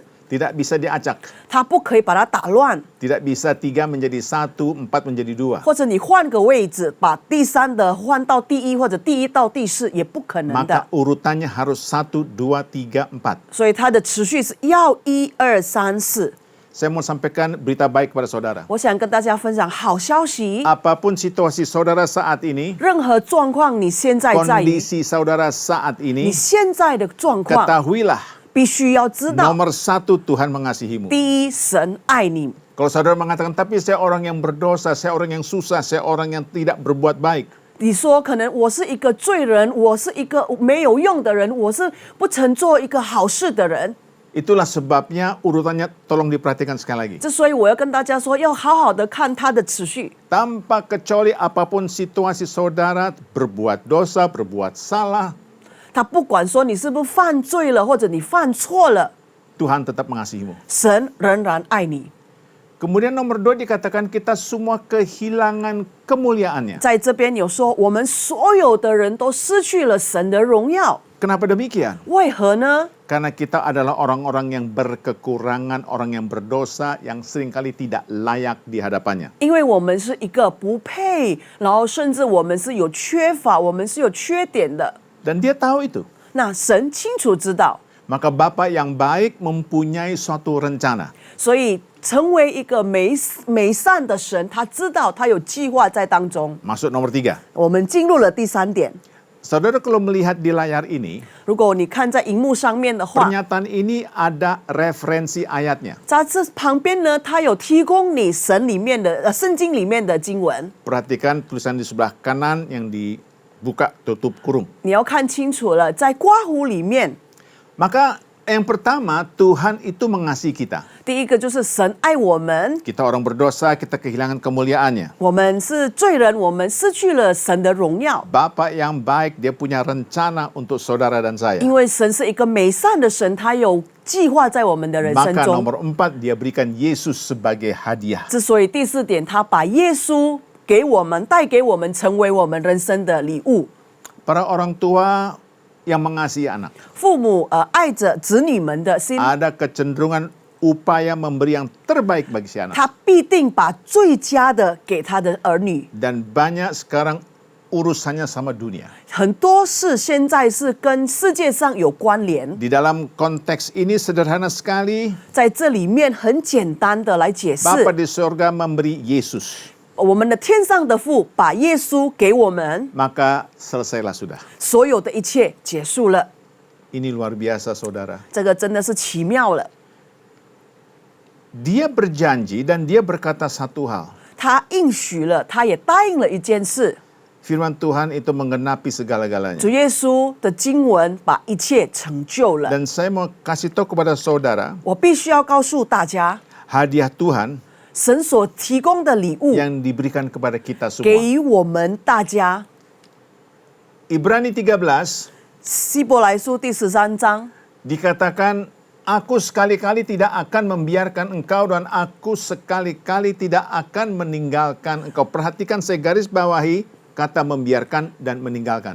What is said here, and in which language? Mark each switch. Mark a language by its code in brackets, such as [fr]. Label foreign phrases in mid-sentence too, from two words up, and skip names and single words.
[id] Tidak bisa diacak. [zh] 它不可以把它打乱， [id] Tidak bisa 3 menjadi 1, 4 menjadi 2. [zh] 或者你换个位置，把第3的换到第1，或者第1到第4，也不可能 [id] Maka [zh] 的。 [id] urutannya harus 1, 2, 3, 4. [zh] 所以它的持续是要1、2、3、4。 [id] Saya mau sampaikan berita baik kepada saudara. [zh] 我想跟大家分享好消息， [id] Apapun situasi saudara saat ini, [zh] 任何状况你现在在于 [id] kondisi saudara saat [zh] 你 [id] ini, [zh] 现在的状况， [id] ketahuilah [zh] 必须要知道， [id] nomor 1 Tuhan mengasihimu. [zh] 第一，神爱你。 [id] Kalau saudara mengatakan, tapi saya orang yang berdosa, saya orang yang susah, saya orang yang tidak berbuat baik. [zh] 你说可能我是一个罪人，我是一个没有用的人，我是不曾做一个好事的人。 [id] Itulah sebabnya urutannya tolong diperhatikan sekali lagi. [zh] 这所以我要跟大家说，要好好的看它的持续。 [id] Tanpa kecuali apapun situasi saudara berbuat dosa, berbuat salah, [zh] 他不管说你是不是犯罪了，或者你犯错了， [id] Tuhan tetap mengasihimu. [zh] 神仍然爱你。 [id] Kemudian nomor 2 dikatakan kita semua kehilangan kemuliaannya. [zh] 在这边有说，我们所有的人都失去了神的荣耀， [id] Kenapa demikian? [zh] 为何呢？ [id] Karena kita adalah orang-orang yang berkekurangan, orang yang berdosa, yang seringkali tidak layak di hadapannya. [zh] 因为我们是一个不配，然后甚至我们是有缺乏，我们是有缺点的。 [id] Dan dia tahu itu. [zh] 那神清楚知道， [id] Maka Bapa yang baik mempunyai suatu rencana. [zh] 所以成为一个美善的神，他知道他有计划在当中。 [id] Masuk nomor 3. [zh] 我们进入了第3点。 [id] Saudara kalau melihat di layar ini, [zh] 如果你看在荧幕上面的话， [id] pernyataan ini ada referensi ayatnya. [zh] 在这旁边呢，它有提供你神里面的圣经里面的经文， [id] Perhatikan tulisan di sebelah kanan yang dibuka tutup kurung. [zh] 你要看清楚了，在刮胡里面， [id] Maka yang pertama, Tuhan itu mengasihi kita. [zh] 第一个就是神爱我们， [id] Kita orang berdosa, kita kehilangan kemuliaannya. [zh] 我们是罪人，我们失去了神的荣耀。 [id] Bapa yang baik, dia punya rencana untuk saudara dan saya. [zh] 因为神是一个美善的神，他有计划在我们的人生 [id] Maka [zh] 中。 [id] nomor 4, dia berikan Yesus sebagai hadiah. [zh] 之所以第4点，他把耶稣给我们，带给我们，成为我们人生的礼物。 [id] Para orang tua yang mengasihi anak, [zh] 父母爱着子女们的心， [id] ada kecenderungan upaya memberi yang terbaik bagi si anak. [zh] 他必定把最佳的给他的儿女。 [id] Dan banyak sekarang urusannya sama dunia. [zh] 很多事现在是跟世界上有关联， [id] Di dalam konteks ini sederhana sekali, [zh] 在这里面很简单的来解释， [id] Bapa di surga memberi Yesus. [zh] 我们的天上的父把耶稣给我们， [id] Maka selesailah sudah. [zh] 所有的一切结束了。 [id] Ini luar biasa saudara. [zh] 这个真的是奇妙了。 [id] Dia berjanji dan dia berkata satu hal. [zh] 他应许了，他也答应了一件事。 [id] Firman Tuhan itu menggenapi segala-galanya. [zh] 主耶稣的经文把一切成就了。 [id] Dan saya mau kasih tahu kepada saudara, [zh] 我必须要告诉大家， [id] hadiah Tuhan [zh] 神所提供的礼物 [id] yang diberikan kepada kita [zh] 给 [id] semua. [zh] 予我们大家。 [id] Ibrani 13 [zh] 希伯来书第13章 [id] dikatakan, aku sekali-kali tidak akan membiarkan engkau dan aku sekali-kali tidak akan meninggalkan engkau. Perhatikan, saya garis bawahi kata membiarkan dan meninggalkan.